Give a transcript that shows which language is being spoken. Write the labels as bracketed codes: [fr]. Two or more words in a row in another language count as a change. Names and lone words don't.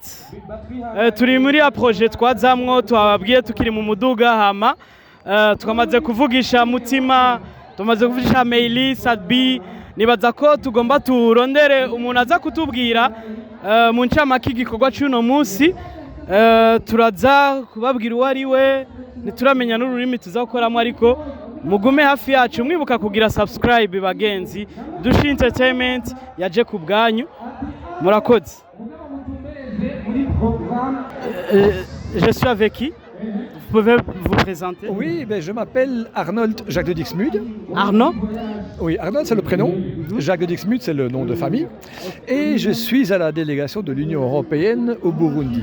[rn] turi muri ya projet twazamwo twababwiye tukiri mu muduga hama twamaze kuvugisha mutima tumaze kuvugisha Meili Sadbi nibaza ko tugomba turondere umuntu aza kutubwira mu ncamake igikorwa cy'uno munsi turaza kubabwira uwo ari we ntituramenya n'ururimi tuzakoramo ariko mugume hafi yacu mwibuka kugira subscribe bagenzi Dushi Entertainment yaje ku bwanyu murakoze. [fr] Je suis avec qui? Vous pouvez vous présenter? Oui, je m'appelle Arnold Jacques de Dixmude. Arnaud? Oui, Arnold c'est le prénom, Jacques de Dixmude c'est le nom de famille. Et je suis à la délégation de l'Union européenne au Burundi.